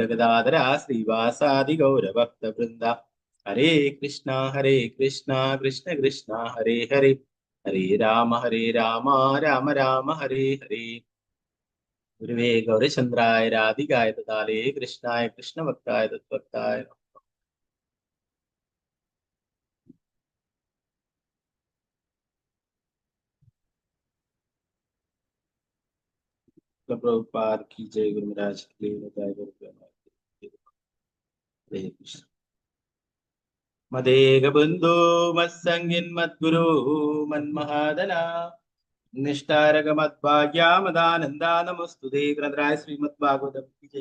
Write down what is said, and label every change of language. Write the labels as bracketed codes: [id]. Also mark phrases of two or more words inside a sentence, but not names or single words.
[sa] ഗദാധര ശ്രീവാസാദി ഗൗരഭക്ത വൃന്ദ ഹരേ കൃഷ്ണ കൃഷ്ണ കൃഷ്ണ ഹരേ ഹരേ ഹരേ രാമ രാമ രാമ ഹരേ ഹരേ ഗുരുവേ ഗൗരചന്ദ്രായ രാധികായ തദാലേ കൃഷ്ണായ കൃഷ്ണഭക്തായ തദ്ഭക്തായ [hi] प्रभुपाद की जय। गुरु महाराज की जय। हरे कृष्ण। [sa] मदेग बंधु मत्संगिन मद्गुरु मन्महादना निष्ठारक मद्भाग्या मदानंदा नमस्तुते। [hi] ग्रंथराय श्रीमद्भागवतम की जय।